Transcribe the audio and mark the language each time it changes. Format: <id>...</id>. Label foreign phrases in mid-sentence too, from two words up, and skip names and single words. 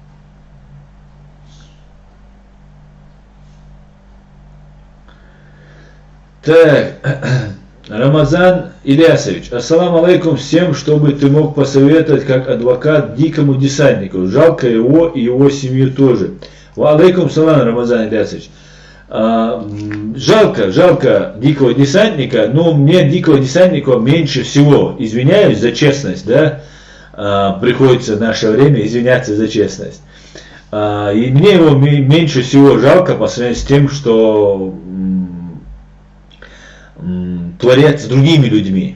<ru>Так, Рамазан Ильясович,</ru> <ar>السلام عليكم</ar> <ru>всем, чтобы ты мог посоветовать как адвокат дикому десантнику. Жалко его и его семью тоже.</ru> <ar>وعليكم سلام, Рамазан Ильясович.</ar> <ru>Жалко дикого десантника, но мне дикого десантника меньше всего, извиняюсь за честность, да, приходится в наше время извиняться за честность. И мне его меньше всего жалко по сравнению с тем, что творят с другими людьми.</ru>